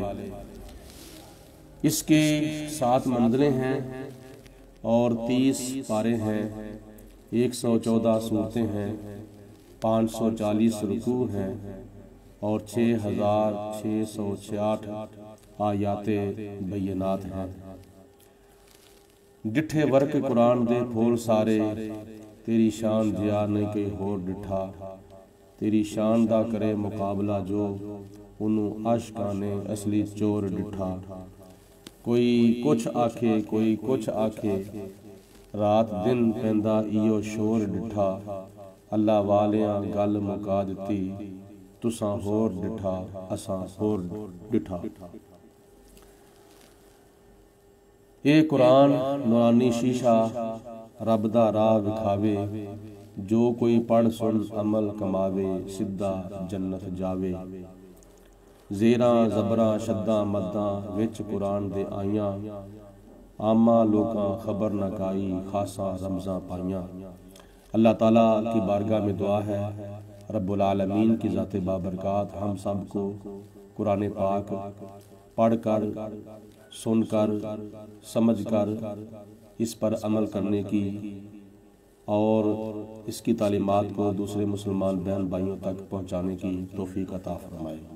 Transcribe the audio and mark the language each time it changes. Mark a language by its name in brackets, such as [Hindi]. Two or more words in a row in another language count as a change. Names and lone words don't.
[Urdu] اس کے 7 منزلیں ہیں اور 30 پارے ہیں، 114 صورتیں ہیں، 540 رکوع ہیں اور 6666 [Arabic] آیات بینات [Urdu] ہیں۔ [Punjabi] ڈٹھے ورک قرآن دے پھول سارے، تیری شان جیا نہیں کوئی ہور ڈٹھا، تیری شان دا کرے مقابلہ جو، انہوں عاشقاں نے اصلی چور ڈٹھا۔ کوئی کچھ آکھے کوئی کچھ آکھے، رات دن پیندا ایو شور ڈٹھا، اللہ والیاں گل مکا دتی، تساں ہور ڈٹھا اساں ہور ڈٹھا۔ اے قرآن نورانی شیشہ رب دا راہ وکھاوے، جو کوئی پڑھ سن عمل کماوے، سدھا جنت جاوے۔ زیراں زبراں شداں مداں وچ قرآن دے آئیاں، عامہ لوکاں خبر نہ کائی، خاصاں رمزاں پائیاں۔ [Urdu] اللہ تعالیٰ کی بارگاہ میں دعا ہے [Arabic] رب العالمین [Urdu] کی ذات بابرکات ہم سب کو قرآن پاک پڑھ کر، سن کر، سمجھ کر اس پر عمل کرنے کی اور اس کی تعلیمات کو دوسرے مسلمان بہن بھائیوں تک پہنچانے کی توفیق عطا فرمائے۔